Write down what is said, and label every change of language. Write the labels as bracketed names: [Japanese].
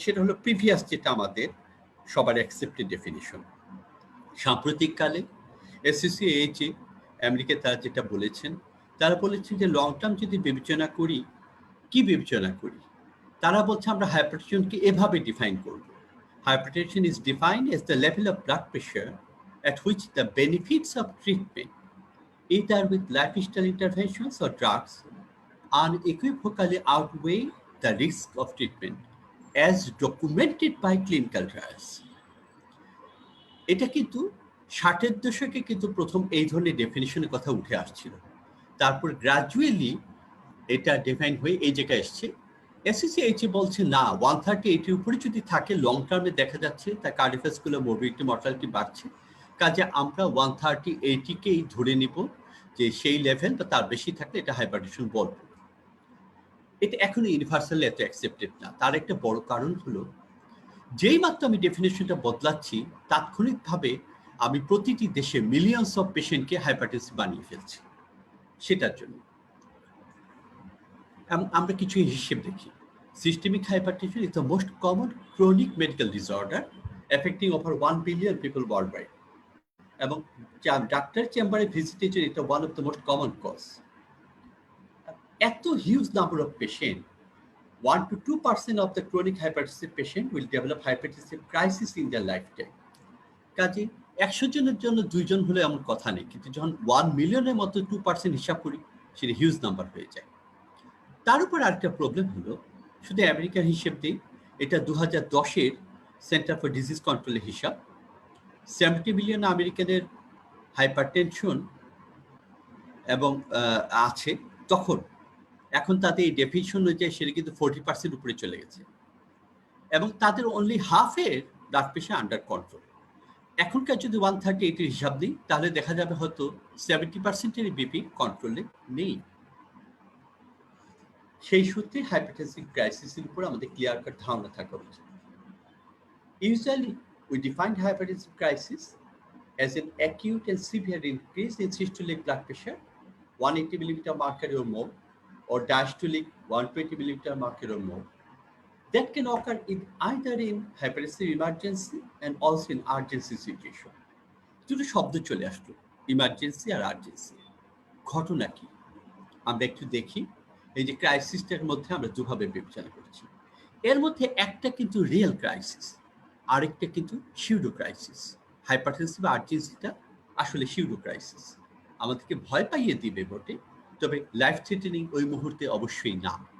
[Bangla] সেটা হলো প্রিভিয়াস যেটা আমাদের সবার অ্যাকসেপ্টেড ডেফিনিশন। সাম্প্রতিককালে এসসিসিএইচে আমেরিকায় তারা যেটা বলেছেন, তারা বলেছেন যে লং টার্ম যদি বিবেচনা করি, কি বিবেচনা করি, তারা বলছে আমরা হাইপারটেনশনকে এভাবে ডিফাইন করব। [English] Hypertension is defined as the level of blood pressure at which the benefits of treatment, either with lifestyle interventions or drugs, unequivocally outweigh the risk of treatment as documented by clinical trials. [Bangla] এটা কিন্তু 60-এর দশকে কিন্তু প্রথম এই ধরনের ডেফিনিশনের কথা উঠে আসছিল। তারপর গ্রাজুয়ালি এটা ডিফাইন হয়ে এই জায়গায় এসছে। এসসিসিএইচ বলছে না, 130-80 উপরে যদি থাকে লং টার্মে দেখা যাচ্ছে তার কার্ডিওভাস্কুলার মরবিডিটি, মর্টালিটি বাড়ছে, কাজে আমরা 130-80-কেই ধরে নিব যে সেই লেভেল বা তার বেশি থাকলে এটা হাইপারটেনশন বলবো। এটা এখনো ইউনিভার্সালি এত অ্যাকসেপ্টেড না। তার একটা বড় কারণ হলো যেই মাত্র আমি ডেফিনেশনটা বদলাচ্ছি তাৎক্ষণিকভাবে আমি প্রতিটি দেশে মিলিয়নস অফ পেশেন্টকে হাইপারটেনসিভ বানিয়ে ফেলছি। সেটার জন্য আমরা কিছু হিসেব দেখি। [English] systemic hypertension is the most common chronic medical disorder affecting over 1 billion people world wide, [Bangla] এবং ডাক্তার চেম্বারে ভিজিটের জন্য এটা [English] One of the most common cause. এত huge number of patient, 1 to 2% of the chronic hypertensive patient will develop hypertensive crisis in their lifetime. [Bangla] কাজে 100 জনের জন্য 2 জন হলে এমন কথা নেই, কিন্তু যখন 1 মিলিয়নের মতো 2% হিসাব করি সেটা হিউজ নাম্বার হয়ে যায়। তার উপর আরেকটা প্রবলেম হলো, শুধু আমেরিকার হিসেব দিই, এটা 2010-এর সেন্টার ফর ডিজিজ কন্ট্রোলের হিসাব। 70 মিলিয়ন আমেরিকানের হাইপারটেনশন এবং আছে তখন। এখন তাদের এই ডেফিনিশন অনুযায়ী সেটা কিন্তু 40% উপরে চলে গেছে, এবং তাদের অনলি হাফের ব্লাড প্রেশার আন্ডার কন্ট্রোল। এখনকার যদি 130-80 হিসাব দিই তাহলে দেখা যাবে হয়তো 70%-এর বিপি কন্ট্রোলে নেই। সেই সূত্রে হাইপারটেনসিভ ক্রাইসিসের উপর আমাদের ক্লিয়ার কাট ধারণা থাকা উচিত। [English] Usually, we define hypertensive crisis as an acute and severe increase in systolic blood pressure, 180 millimeter mercury or more, or diastolic 120 millimeter mercury or more, that can occur either in hypertensive emergency and also in urgency situation. [Bangla] দুটো শব্দ চলে আসলো, emergency আর urgency. ঘটনা কি আমরা একটু দেখি। এই যে ক্রাইসিসটার মধ্যে আমরা দুভাবে বিবেচনা করছি, এর মধ্যে একটা কিন্তু রিয়েল ক্রাইসিস, আরেকটা কিন্তু সিউডো ক্রাইসিস। হাইপারটেনসিভ আর্জেন্সিটা আসলে সিউডো ক্রাইসিস, আমাদেরকে ভয় পাইয়ে দিবে বটে, তবে লাইফ থ্রেটেনিং ওই মুহূর্তে অবশ্যই না।